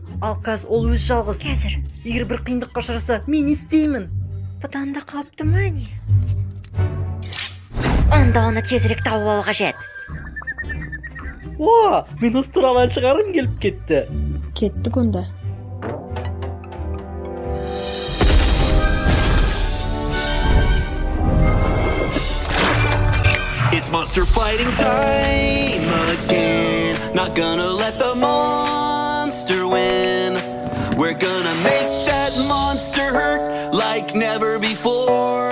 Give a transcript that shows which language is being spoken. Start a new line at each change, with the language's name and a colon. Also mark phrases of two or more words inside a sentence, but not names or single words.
Kazakh: Ал қазір ол өзі жалғыз. Қазір Егер бір қиындыққа ұшыраса, мен не істеймін? бұдан да қауіпті ма не? Онда оны тезірек тауып алу қажет. О, мен осы туралы ән шығарғым келіп кетті. Кеттік онда.
English: It's monster fighting time again. Not gonna let the monster win. We're gonna make that monster hurt like never before.